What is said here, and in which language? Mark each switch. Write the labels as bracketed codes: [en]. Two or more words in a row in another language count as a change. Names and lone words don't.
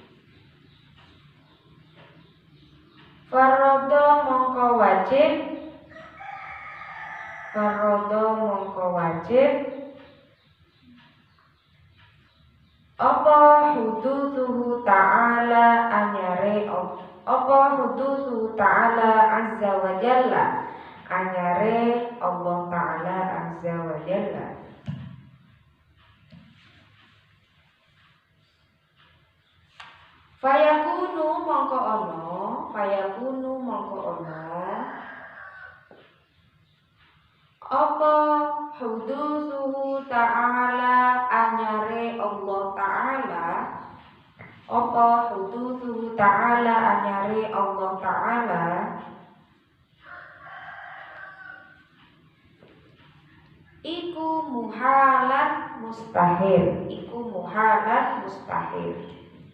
[jv] Farodo mongko wajib, farodo mongko wajib apa [ar] hudusuhu ta'ala [jv] anyare, apa [ar] hudusuhu ta'ala azza wa jalla [jv] anyare Allah ta'ala [ar] azza wa jalla. [jv] Fayakunu mongko ono, fayakunu mongko ono apa [ar] hudusuhu ta'ala [jv] anyare Allah ta'ala, apa [ar] hudusuhu ta'ala [jv] anyare Allah ta'ala iku muhalan mustahil, iku muhalan mustahil.